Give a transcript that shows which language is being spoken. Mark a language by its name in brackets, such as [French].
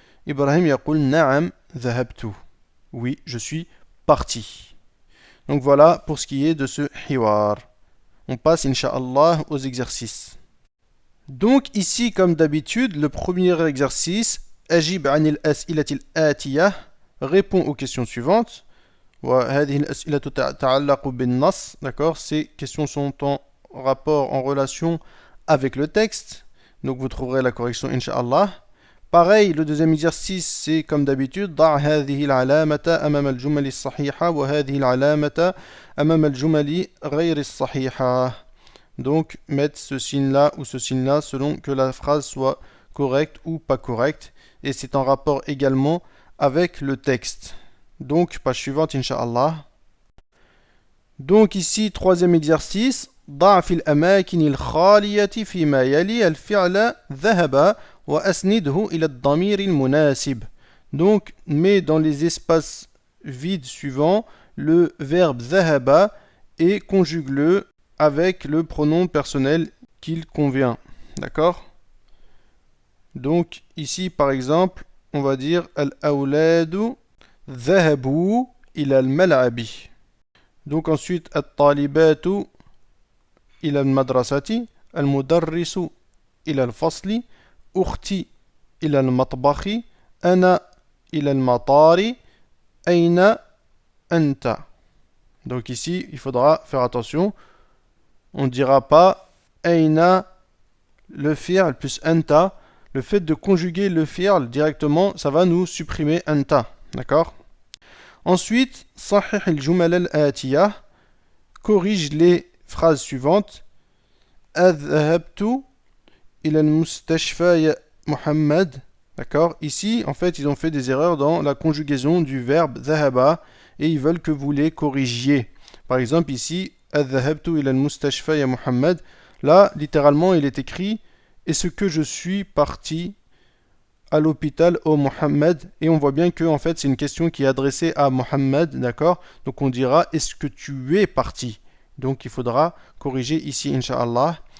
[Arabic] Ibrahim yaqul na'am dhahabtu. [French] Oui, je suis parti. Donc voilà pour ce qui est de ce hiwar. On passe insha'Allah aux exercices. Donc ici comme d'habitude, le premier exercice, [Arabic] Ajib anil as'ilatil atiyah, [French] répond aux questions suivantes. [Arabic] وهذه الأسئلة تتعلق بالنص. [French] D'accord, ces questions sont en rapport, en relation avec le texte. Donc vous trouverez la correction, Inch'Allah. Pareil, le deuxième exercice, c'est comme d'habitude, [Arabic] ضع هذه العلامة أمام الجمل الصحيحة وهذه العلامة أمام الجمل غير الصحيحة. [French] Donc, mettre ce signe-là ou ce signe-là selon que la phrase soit correcte ou pas correcte. Et c'est en rapport également avec le texte. Donc, page suivante, Inch'Allah. Donc ici, troisième exercice. [Arabic] ضع في الأماكن الخالية فيما يلي الفعل ذهب وأسنده إلى الضمير المناسب. [French] Donc, mets dans les espaces vides suivants le verbe [Arabic] ذهب [French] et conjugue-le avec le pronom personnel qu'il convient. D'accord? Donc, ici, par exemple, on va dire [Arabic] Al-awladu ذهبوا إلى الملعب. [French] Donc ensuite, [Arabic] الطالبات إلى المدرسة، المدرس إلى الفصل، أختي إلى المطبخ، أنا إلى المطار، أين أنت. [French] Donc ici, il faudra faire attention. On ne dira pas [Arabic] أين [French] le fi'l plus anta. Le fait de conjuguer le fi'l directement, ça va nous supprimer anta. D'accord? Ensuite, [Arabic] صحح الجمل الآتية. [French] Corrige les phrases suivantes. [Arabic] أذهبت إلى المستشفى يا محمد. [French] D'accord? Ici, en fait, ils ont fait des erreurs dans la conjugaison du verbe [Arabic] ذهب [French] et ils veulent que vous les corrigiez. Par exemple, ici, [Arabic] أذهبت إلى المستشفى يا محمد. [French] Là, littéralement, il est écrit est-ce que je suis parti à l'hôpital au Mohammed, et on voit bien que en fait c'est une question qui est adressée à Mohammed, d'accord? Donc on dira est-ce que tu es parti? Donc il faudra corriger ici Inch'Allah.